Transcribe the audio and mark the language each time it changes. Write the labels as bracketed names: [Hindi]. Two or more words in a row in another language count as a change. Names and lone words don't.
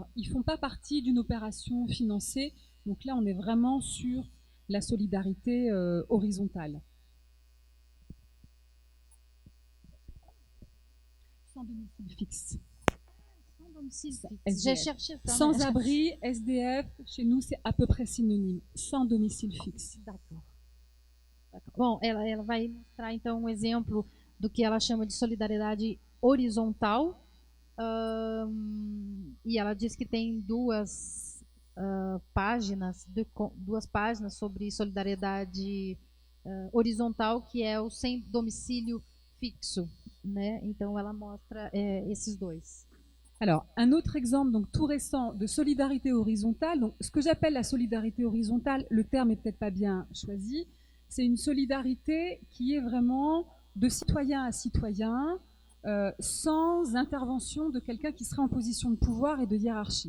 [French] Ils ne font pas partie d'une opération financée, donc là on est vraiment sur la solidarité horizontale. Sans domicile fixe. Sans domicile fixe. J'ai cherché ça. Sans abri, SDF, chez nous c'est à peu près synonyme. Sans domicile fixe. D'accord. [Portuguese] Bom, ela vai mostrar então um exemplo do que ela chama de solidariedade horizontal. E ela diz que tem 2 duas páginas sobre solidariedade horizontal, que é o sem domicílio fixo, né? Então ela mostra esses dois. [French] Alors, un autre exemple donc tout récent de solidarité horizontale, donc ce que j'appelle la solidarité horizontale, le terme est peut-être pas bien choisi, c'est une solidarité qui est vraiment de citoyen à citoyen, sans intervention de quelqu'un qui serait en position de pouvoir et de hiérarchie.